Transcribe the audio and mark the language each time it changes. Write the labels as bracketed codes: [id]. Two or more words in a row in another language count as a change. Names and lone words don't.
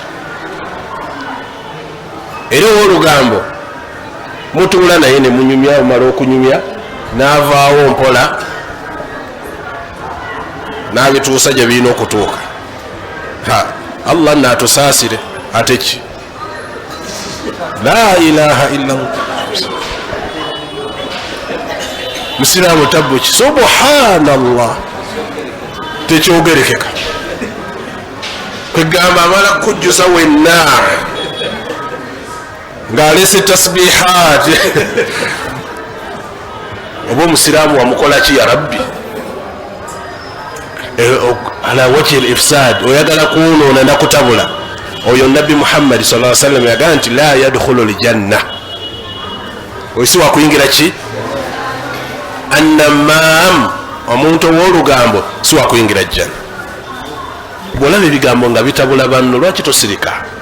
[lg] Era olugambo mutuula naye ne munyumya, omala okunyumya n'avaawo mpola n'abituusa gye birina okutuuka. Allah naatusaasire. Ate ki? [ar] لا إله إلا الله. [lg] Musiraamu tabbuki, subhanallah, tekyogerekeka. Kwegamba amala kujjusa wenna ng'alese tasbihat. Oba omusiraamu wamukola ki [ar] يا ربي? على وجه الإفساد, [lg] oyagala kunoona nakutabula. oyo nabbi Muhammad [ar] صلى الله عليه وسلم [lg] yagaa nti [ar] لا يدخل الجنة, [lg] oisi wakuyingira ki? Annamam, omuntu ow'olugambo si wakuyingira jjanna. Bwolaba ebigambo nga bitabula banno, lwaki tosirika?